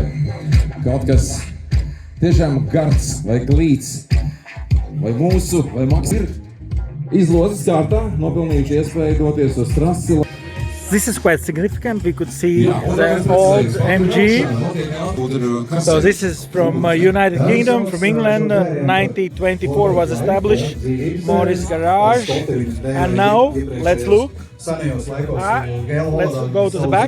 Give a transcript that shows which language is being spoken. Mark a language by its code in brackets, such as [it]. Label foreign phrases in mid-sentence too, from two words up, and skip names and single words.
[lv] Kaut kas tiešām gards vai glīts, vai mūsu, vai maks ir izlozes kārtā nopelnījuši iespēju doties uz trasi. [en] This is quite significant. We could see the old MG. So this is from United Kingdom, from England. 1924 was established, Morris Garage. And now, let's look. Let's go to the back.